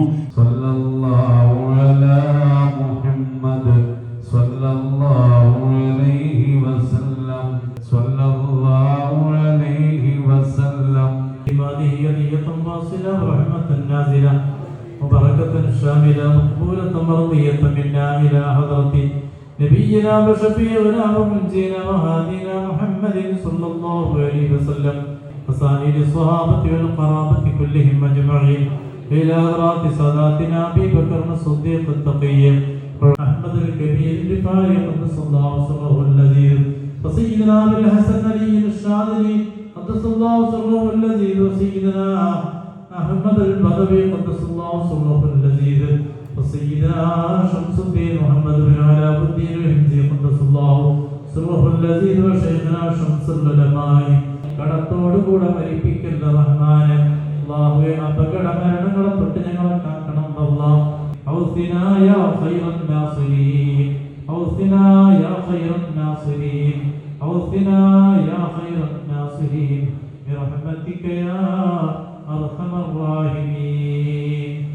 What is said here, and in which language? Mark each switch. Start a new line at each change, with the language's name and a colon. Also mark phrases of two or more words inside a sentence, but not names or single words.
Arabic: صلى الله على محمد صلى الله عليه وسلم صلى الله عليه وسلم هدية واصلة ورحمة نازلة وبركة شاملة مقبولة مرضية منا إلى حضرة نبينا وشفيعنا ومنجينا وهادينا محمد صلى الله عليه وسلم وسائر الصحابة والقرابة كلهم أجمعين إلى حضرات ساداتنا أبي بكر الصديق التقي أحمد الكبير الرفاعي قدس الله سره اللذيذ وسيدنا أبي الحسن علي الشاذلي قدس الله سره اللذيذ وسيدنا أحمد البدوي قدس الله سره اللذيذ وسيدنا شمس الدين محمد بن علاء الدين الهندي قدس الله سره اللذيذ وشيخنا شمس العلماء
Malayalam: കടത്തോടുകൂടെ മരിപ്പിക്കുന്ന റഹ്മാനെ അല്ലാഹുവേ അപകട മരണങ്ങളെ തൊട്ട് ഞങ്ങളെ കാക്കണം അല്ലാഹ്
Arabic: أغثنا يا خير الناصرين أغثنا يا خير الناصرين أغثنا يا خير الناصرين برحمتك يا أرحم الراحمين.